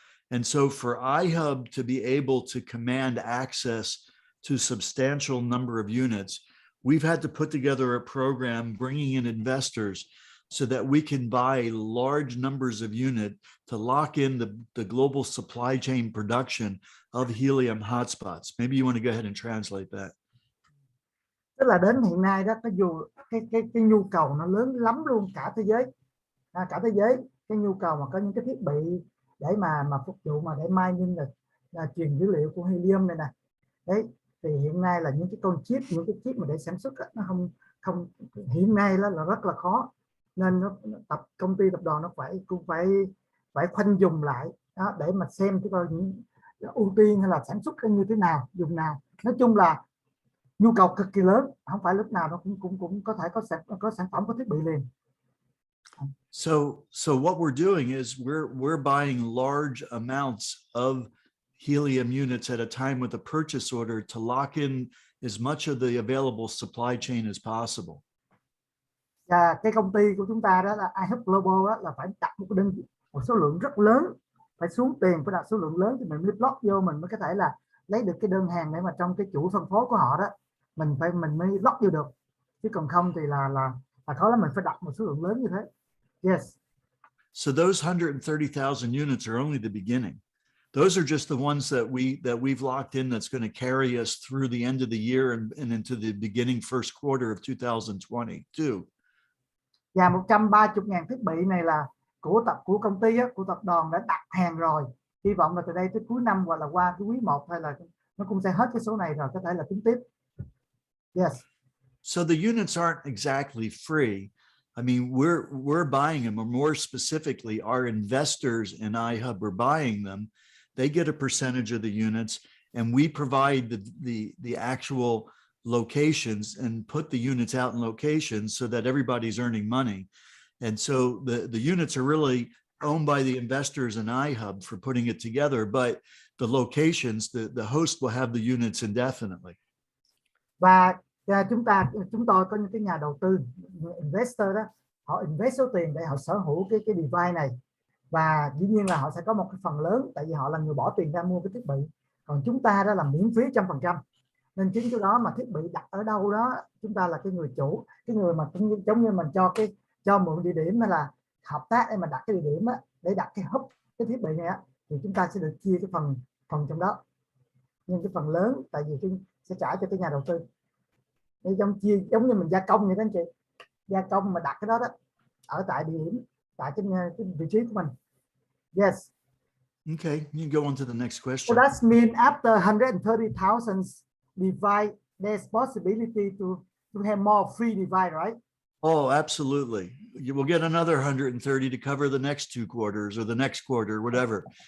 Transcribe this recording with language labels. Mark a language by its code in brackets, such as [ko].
[en] And so for iHub to be able to command access to a substantial number of units, we've had to put together a program bringing in investors so that we can buy large numbers of unit to lock in the global supply chain production of helium hotspots. Maybe you want to go ahead and translate that. [vi] Tức là đến hiện nay đó, cái nhu cầu nó lớn lắm luôn cả thế giới, cả thế giới cái nhu cầu mà có những cái thiết bị để mà phục vụ mà để mining là truyền dữ liệu của helium này nè. Đấy, thì hiện nay là những cái chip mà để sản xuất đó, nó không hiện nay là rất là khó, nên công ty tập đoàn nó cũng phải khoanh dùng lại đó, để mà xem cái những ưu tiên hay là sản xuất như thế nào, dùng nào. Nói chung là nhu cầu cực kỳ lớn, không phải lúc nào nó cũng có thể có sản phẩm, có thiết bị liền. [en] So what we're doing is we're buying large amounts of helium units at a time with a purchase order to lock in as much of the available supply chain as possible. [vi] Và cái công ty của chúng ta đó là iHub Global đó, là phải đặt một số lượng rất lớn, phải xuống tiền, phải đặt số lượng lớn thì mình mới lót vô, mình mới có thể là lấy được cái đơn hàng để mà trong cái chuỗi phân phối của họ đó mình mới lót vô được, chứ còn không thì là khó lắm, mình phải đặt một số lượng lớn như thế. [en] Yes. So those 130,000 units are only the beginning. Those are just the ones that we've locked in that's going to carry us through the end of the year and into the beginning first quarter of 2022. [vi] Và 130.000 thiết bị này là của công ty của tập đoàn đã đặt hàng rồi. Hy vọng là từ đây tới cuối năm hoặc là qua cái quý 1 hay là nó cũng sẽ hết cái số này rồi, có thể là tính tiếp. [en] Yes. So the units aren't exactly free. I mean, we're buying them, or more specifically, our investors in iHub are buying them. They get a percentage of the units, and we provide the actual locations and put the units out in locations so that everybody's earning money. And so the units are really owned by the investors in iHub for putting it together, but the locations, the host will have the units indefinitely. [vi] Và chúng tôi có những cái nhà đầu tư, investor đó, họ invest số tiền để họ sở hữu cái device này, và dĩ nhiên là họ sẽ có một cái phần lớn, tại vì họ là người bỏ tiền ra mua cái thiết bị, còn chúng ta đó là miễn phí 100%. Nên chính cái đó mà thiết bị đặt ở đâu đó, chúng ta là cái người chủ, cái người mà giống như mình cho mượn địa điểm hay là hợp tác để mà đặt cái địa điểm á, để đặt cái hub cái thiết bị này á, thì chúng ta sẽ được chia cái phần trong đó, nhưng cái phần lớn tại vì sẽ trả cho cái nhà đầu tư. Để giống như mình gia công vậy đó anh chị, gia công mà đặt cái đó ở tại địa điểm, tại cái vị trí của mình. [en] Yes. Okay, you go on to the next question. So that means after 130,000 device, there's possibility to have more free device, right? Oh, absolutely. You will get another 130 to cover the next 2 quarters or the next quarter, whatever.